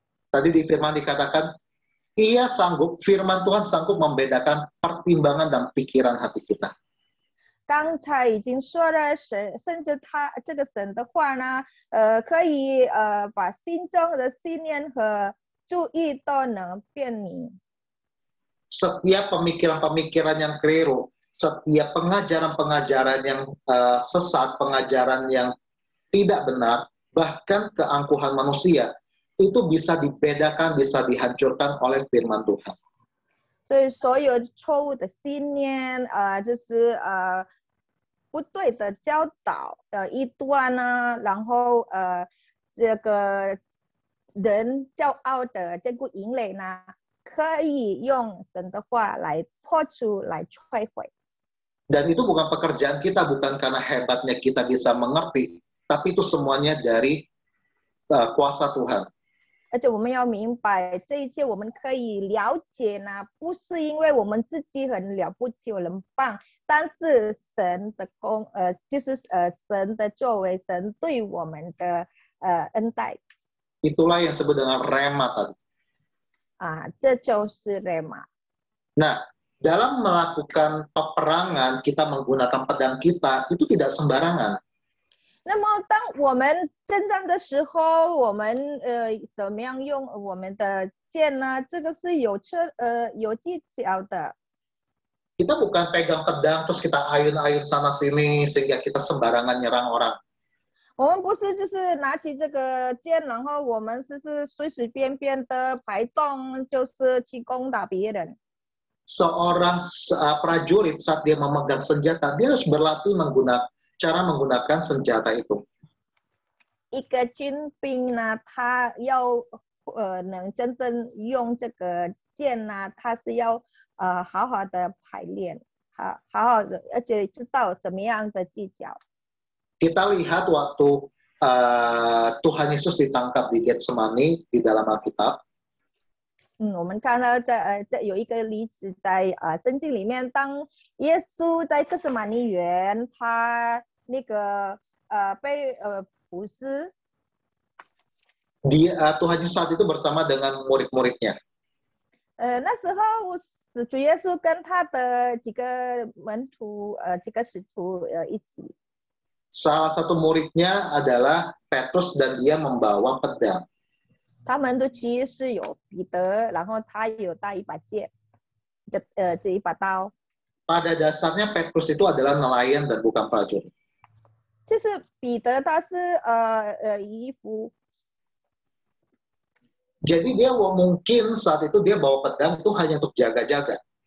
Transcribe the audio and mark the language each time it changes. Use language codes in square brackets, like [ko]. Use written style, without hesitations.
[id] Tadi di firman dikatakan, firman Tuhan sanggup membedakan pertimbangan dan pikiran hati kita. [zh] 刚才已经说了，甚至这个神的话呢，可以把心中的信念和注意都能辨明。 [id] Setiap pemikiran-pemikiran yang keliru, setiap pengajaran-pengajaran yang sesat, pengajaran yang tidak benar, bahkan keangkuhan manusia, itu bisa dibedakan, bisa dihancurkan oleh firman Tuhan. [zh] 所以所有错误的信念，就是不对的教导，异端呢，然后这个人骄傲的这股营垒呢，可以用神的话来破除、来摧毁。 [id] Dan itu bukan pekerjaan kita, bukan karena hebatnya kita bisa mengerti, tapi itu semuanya dari kuasa Tuhan. [zh] 而且我们要明白，这一切我们可以了解呢，不是因为我们自己很了不起、很棒，但是神的就是神的作为，神对我们的恩待。 [id] Itulah yang disebut dengan rema tadi. [zh] 这就是 rema。 [id] Nah, dalam melakukan peperangan, kita menggunakan pedang kita, itu tidak sembarangan. [zh] 那么，当我们征战的时候，我们怎么样用我们的剑呢？这个是有技巧的。 [id] Kita bukan pegang pedang terus kita ayun-ayun sana sini sehingga kita sembarangan nyerang orang. [zh] 我们不是就是拿起这个剑，然后我们是随随便便的摆动，就是去攻打别人。 [id] Seorang prajurit saat dia memegang senjata, dia harus berlatih cara menggunakan senjata itu. [zh] 一个军兵呢，他要能真正用这个剑呢，他是要好好的排练，好好的，而且知道怎么样的技巧。 [id] Kita lihat waktu Tuhan Yesus ditangkap di Getsemani di dalam Alkitab. [zh] 我们看到这有一个例子在圣经里面，当耶稣在哥斯玛尼园，他那个被捕尸。 [id] Tuhan Yesus saat itu bersama dengan murid-muridnya. [zh] 那时候主耶稣跟他的几个门徒几个使徒一起。 [id] Salah satu muridnya adalah Petrus dan dia membawa pedang. [zh] 他们都其实是有彼得，然后他有带一把剑，这一把刀。 [id] Pada dasarnya Petrus itu adalah nelayan dan bukan prajurit. [zh] 就是彼得他是渔夫。 [id] Jadi dia mungkin saat itu dia bawa pedang itu hanya untuk jaga-jaga.